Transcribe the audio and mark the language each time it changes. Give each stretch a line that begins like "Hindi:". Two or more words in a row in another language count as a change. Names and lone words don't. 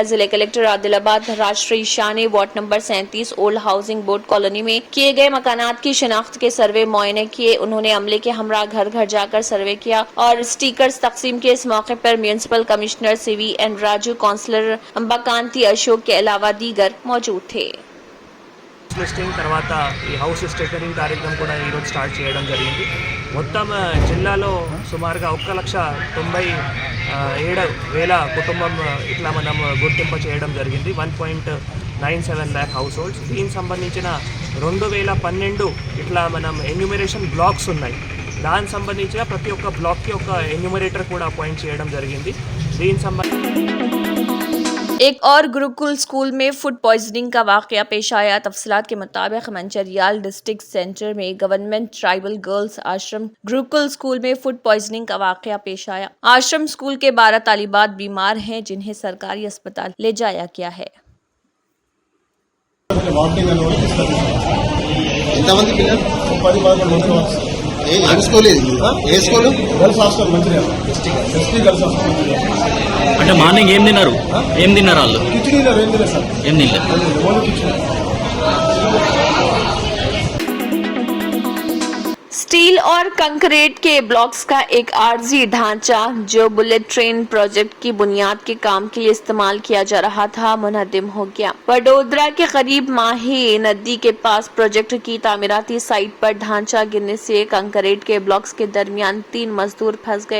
Urdu: ضلع کلکٹر عادل آباد راشٹریہ شاہ نے
English: ward number
Urdu: 37 اولڈ ہاؤسنگ بورڈ کالونی میں کیے گئے مکانات کی شناخت کے سروے معائنے کیے. انہوں نے عملے کے ہمراہ گھر گھر جا کر سروے کیا اور اسٹیکرز تقسیم کیے. اس موقع پر
English: municipal commissioner
Urdu: CVN راجو، کاؤنسلر امباکانتی اشوک کے علاوہ دیگر موجود تھے.
Telugu: లిస్టింగ్ తర్వాత ఈ
English: house stickering
Telugu: కార్యక్రమం కూడా ఈరోజు స్టార్ట్ చేయడం జరిగింది. మొత్తం జిల్లాలో సుమారుగా 1,97,000 కుటుంబం ఇట్లా మనం గుర్తింపు చేయడం జరిగింది.
English: 1.97 lakh house holds.
Telugu: దీనికి సంబంధించిన 2012 ఇట్లా మనం
English: enumeration blocks
Telugu: ఉన్నాయి. దానికి సంబంధించిన ప్రతి ఒక్క బ్లాక్కి ఒక ఎన్యూమరేటర్ కూడా అపాయింట్ చేయడం జరిగింది. దీనికి సంబంధించి
Urdu: ایک اور گروکل اسکول میں
English: food poisoning
Urdu: کا واقعہ پیش آیا. تفصیلات کے مطابق منچریال
English: district center
Urdu: میں
English: government tribal girls
Urdu: آشرم گروکل اسکول میں
English: food poisoning
Urdu: کا واقعہ پیش آیا. آشرم اسکول کے 12 طالبات بیمار ہیں، جنہیں سرکاری اسپتال لے جایا گیا ہے.
Telugu: ఎంతమంది పిల్లలు 10-11 మంది ఏ స్కూల్ ఇది ఏ స్కూల్
English: girls hostel
Telugu: మంచిర్యాల
English: ST girls hostel
Telugu: అంటే మార్నింగ్ ఏం తిన్నారు వాళ్ళు కిచెన్ ఏం తిన్నారు సార్ ఏం తినలేదు
English: only kitchen
Urdu: اسٹیل اور کنکریٹ کے بلاکس کا ایک عارضی ڈھانچہ جو
English: bullet train project
Urdu: کی بنیاد کے کام کے لیے استعمال کیا جا رہا تھا منہدم ہو گیا. وڈودرا کے قریب ماہی ندی کے پاس پروجیکٹ کی تعمیراتی سائٹ پر ڈھانچہ گرنے سے کنکریٹ کے بلاکس کے درمیان 3 مزدور پھنس گئے.